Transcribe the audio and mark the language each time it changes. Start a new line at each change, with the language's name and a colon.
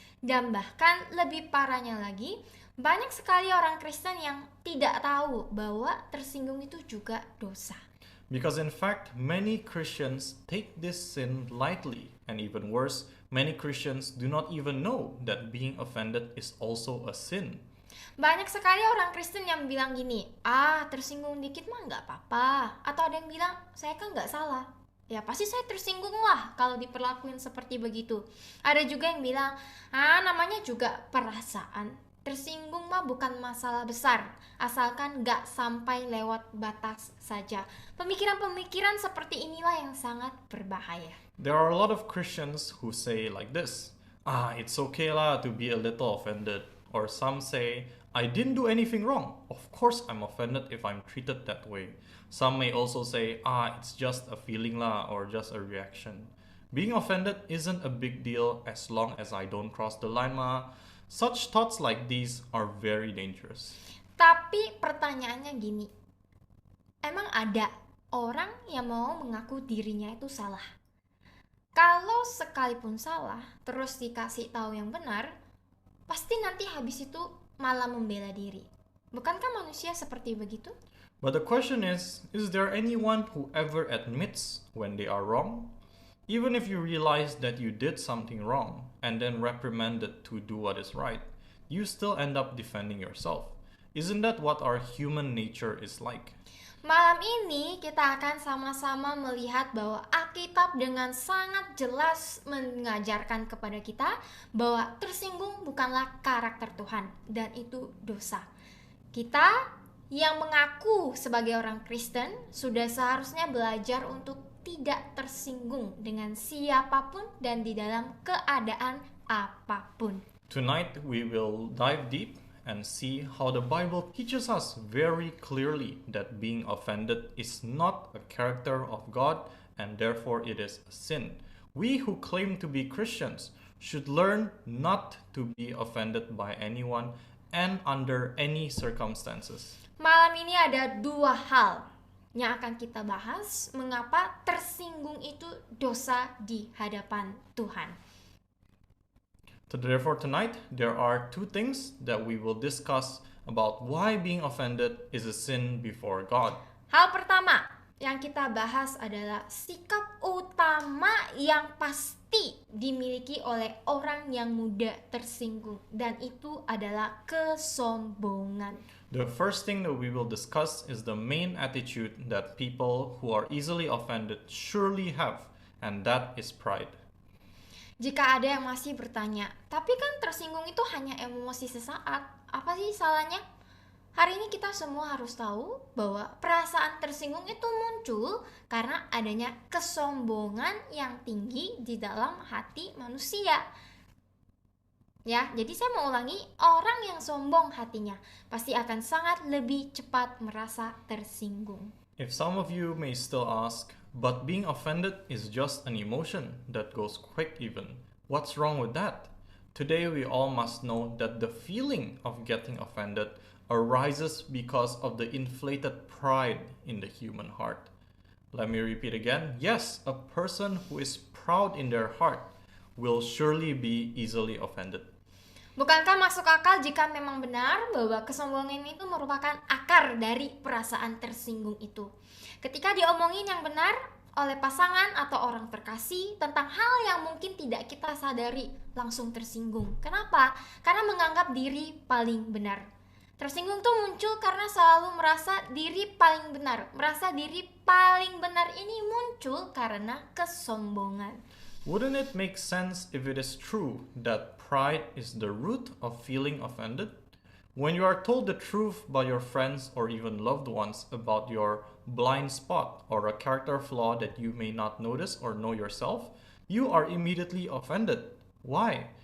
Indonesian: Dan bahkan lebih parahnya lagi, banyak sekali orang Kristen yang tidak tahu bahwa tersinggung itu juga dosa.
English: Because in fact, many Christians take this sin lightly, and even worse, many Christians do not even know that being offended is also a sin.
Indonesian: Banyak sekali orang Kristen yang bilang gini, tersinggung dikit mah nggak apa-apa. Atau ada yang bilang, saya kan nggak salah. Ya pasti saya tersinggung lah kalau diperlakuin seperti begitu. Ada juga yang bilang, namanya juga perasaan. Tersinggung mah bukan masalah besar, asalkan gak sampai lewat batas saja. Pemikiran-pemikiran seperti inilah yang sangat berbahaya.
English: There are a lot of Christians who say like this, it's okay lah to be a little offended. Or some say, I didn't do anything wrong. Of course I'm offended if I'm treated that way. Some may also say, it's just a feeling lah, or just a reaction. Being offended isn't a big deal as long as I don't cross the line ma. Such thoughts like these are very dangerous.
Indonesian: Tapi pertanyaannya gini, emang ada orang yang mau mengaku dirinya itu salah? Kalau sekalipun salah, terus dikasih tahu yang benar, pasti nanti habis itu malah membela diri. Bukankah manusia seperti begitu?
English: But the question is there anyone who ever admits when they are wrong? Even if you realize that you did something wrong and then reprimanded to do what is right, you still end up defending yourself. Isn't that what our human nature is like?
Indonesian: Malam ini kita akan sama-sama melihat bahwa Alkitab dengan sangat jelas mengajarkan kepada kita bahwa tersinggung bukanlah karakter Tuhan dan itu dosa. Kita yang mengaku sebagai orang Kristen sudah seharusnya belajar untuk tidak tersinggung dengan siapapun dan di dalam keadaan apapun.
English: Tonight we will dive deep and see how the Bible teaches us very clearly that being offended is not a character of God and therefore it is a sin. We who claim to be Christians should learn not to be offended by anyone and under any circumstances.
Indonesian: Malam ini ada dua hal yang akan kita bahas mengapa tersinggung itu dosa di hadapan Tuhan.
English: Therefore tonight there are two things that we will discuss about why being offended is a sin before God.
Indonesian: Hal pertama yang kita bahas adalah sikap utama yang pasti dimiliki oleh orang yang mudah tersinggung, dan itu adalah kesombongan.
English: The first thing that we will discuss is the main attitude that people who are easily offended surely have, and that is pride.
Indonesian: Jika ada yang masih bertanya, tapi kan tersinggung itu hanya emosi sesaat, apa sih salahnya? Hari ini kita semua harus tahu bahwa perasaan tersinggung itu muncul karena adanya kesombongan yang tinggi di dalam hati manusia. Ya, jadi saya mau ulangi, orang yang sombong hatinya pasti akan sangat lebih cepat merasa tersinggung.
English: If some of you may still ask, but being offended is just an emotion that goes quick even. What's wrong with that? Today we all must know that the feeling of getting offended arises because of the inflated pride in the human heart. Let me repeat again. Yes, a person who is proud in their heart will surely be easily offended.
Indonesian: Bukankah masuk akal jika memang benar bahwa kesombongan itu merupakan akar dari perasaan tersinggung itu? Ketika diomongin yang benar oleh pasangan atau orang terkasih tentang hal yang mungkin tidak kita sadari, langsung tersinggung. Kenapa? Karena menganggap diri paling benar. Tersinggung tuh muncul karena selalu merasa diri paling benar. Merasa diri paling benar ini muncul karena kesombongan.
English: Wouldn't it make sense if it is true that pride is the root of feeling offended? When you are told the truth by your friends or even loved ones about your blind spot or a character flaw that you may not notice or know yourself, you are immediately offended. Why?